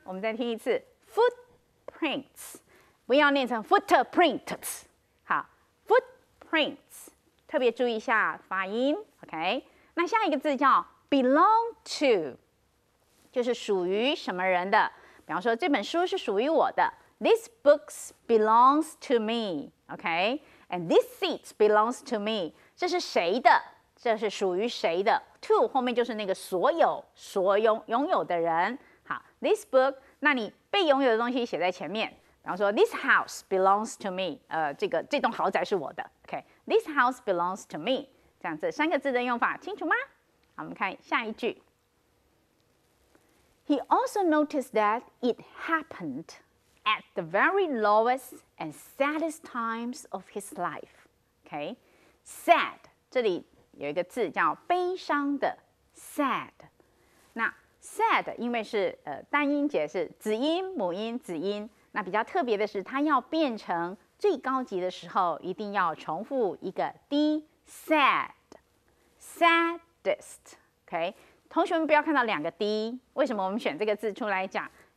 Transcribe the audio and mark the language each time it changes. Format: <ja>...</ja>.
<zh>我们再听一次 footprints， 不要念成 footprints。好 ，footprints， 特别注意一下发音。 OK， 那下一个字叫 belong to， 就是属于什么人的。比方说这本书是属于我的。</zh> <en>This book belongs to me, OK? And this seat belongs to me.</en> <zh>这是谁的？这是属于谁的 ？To 后面就是那个所有、拥有的人。好 ，this book， 那你被拥有的东西写在前面。</zh> <en>比方说，This house belongs to me。</en> <zh>这栋豪宅是我的。OK， This house belongs to me。这样子3个字的用法清楚吗？好，我们看下一句。</zh> <en>He also noticed that it happened。At the very lowest and saddest times of his life, OK, sad 这里有一个字叫悲伤的 sad。</en> <zh>那 sad 因为是单音节是子音、母音、子音，那比较特别的是，它要变成最高级的时候，一定要重复一个 d sad，saddest，OK。同学们不要看到2个 d， 为什么我们选这个字出来讲？</zh>